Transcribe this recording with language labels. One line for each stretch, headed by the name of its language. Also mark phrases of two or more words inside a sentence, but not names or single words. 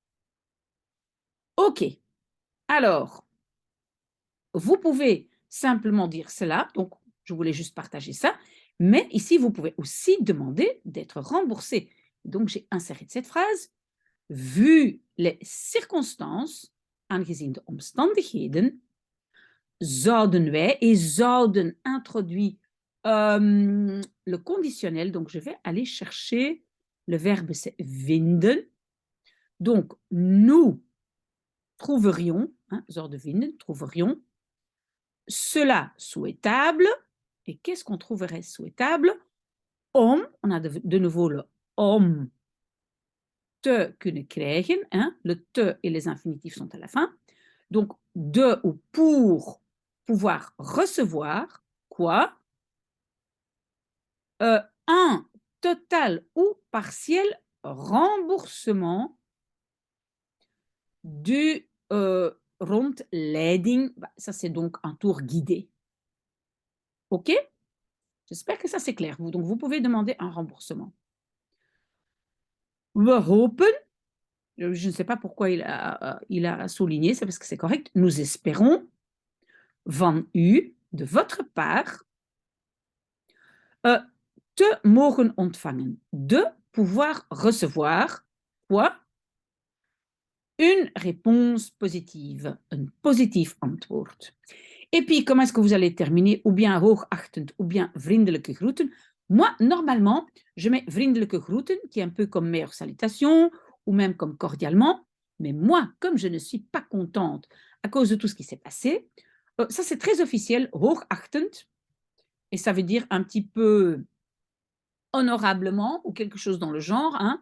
French: OK. Alors, vous pouvez simplement dire cela, donc je voulais juste partager ça, mais ici, vous pouvez aussi demander d'être remboursé. Donc, j'ai inséré cette phrase. Vu les circonstances,
Dutch: aangezien de omstandigheden, zouden wij,
French: et zouden introduit le conditionnel, donc je vais aller chercher le verbe c'est vinden. Donc, nous trouverions, hein,
Dutch: zouden vinden,
French: trouverions cela souhaitable. Et qu'est-ce qu'on trouverait souhaitable? Om, on a de nouveau le
Dutch: om te kunnen krijgen,
French: hein, le te et les infinitifs sont à la fin. Donc, de ou pour pouvoir recevoir, quoi? Un total ou partiel remboursement du rondleiding. Bah, ça, c'est donc un tour guidé. OK? J'espère que ça, c'est clair. Donc, vous pouvez demander un remboursement.
Dutch: We hopen,
French: je ne sais pas pourquoi il a souligné, c'est parce que c'est correct. Nous espérons
Dutch: van u,
French: de votre part,
Dutch: te mogen ontvangen,
French: de pouvoir recevoir quoi? Une réponse positive, un
Dutch: positief antwoord.
French: Et puis, comment est-ce que vous allez terminer? Ou bien hoogachtend, ou bien
Dutch: vriendelijke groeten.
French: Moi, normalement, je mets
Dutch: vriendelijke groeten,
French: qui est un peu comme meilleure salutation, ou même comme cordialement. Mais moi, comme je ne suis pas contente à cause de tout ce qui s'est passé, ça c'est très officiel, hoogachtend, et ça veut dire un petit peu honorablement, ou quelque chose dans le genre, hein.